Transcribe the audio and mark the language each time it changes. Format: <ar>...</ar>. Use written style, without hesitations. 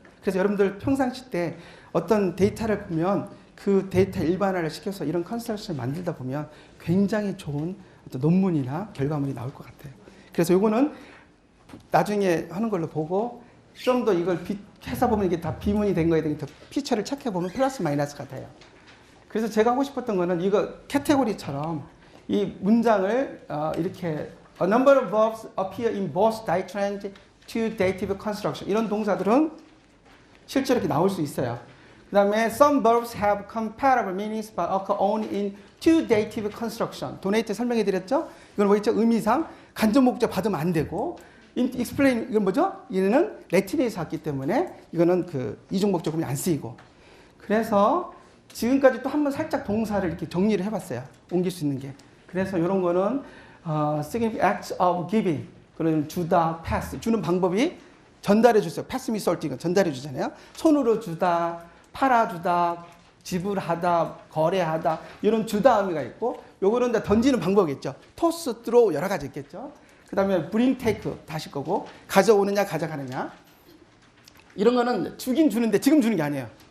<ko>그래서 여러분들 평상시 때 어떤 데이터를 보면 그 데이터 일반화를 시켜서 이런 컨설팅을 만들다 보면 굉장히 좋은 어떤 논문이나 결과물이 나올 것 같아요. 그래서 요거는 나중에 하는 걸로 보고, 좀 더 이걸 해서 보면 이게 다 비문이 된 거에 대해 피처를 체크해보면 플러스 마이너스가 돼요. 그래서 제가 하고 싶었던 거는 이거 카테고리처럼 이 문장을 이렇게</ko> <en>A number of verbs appear in both ditract to dative construction.</en> <ko>이런 동사들은 실제로 이렇게 나올 수 있어요. 그 다음에</ko> <en>some verbs have comparable meanings but occur only in to dative construction.</en> <ko>donate 설명해 드렸죠? 이건 뭐 있죠? 의미상 간접 목적 받으면 안 되고, explain 이건 뭐죠? 얘는 레틴에서 왔기 때문에 이거는 그 이중 목적음이 안 쓰이고, 그래서 지금까지 또 한번 살짝 동사를 이렇게 정리를 해봤어요. 옮길 수 있는 게. 그래서 이런 거는</ko> <en>significant acts of giving.</en> <ko>그런 주다, pass. 주는 방법이 전달해 주세요.</ko> <en>pass me salt</en> <ko>이건 전달해 주잖아요. 손으로 주다, 팔아주다, 지불하다, 거래하다 이런 주다 의미가 있고 요거는 다 던지는 방법이겠죠. toss, throw 여러 가지 있겠죠. 그 다음에 bring, take 다실 거고 가져오느냐 가져가느냐 이런 거는 주긴 주는데 지금 주는 게 아니에요.</ko>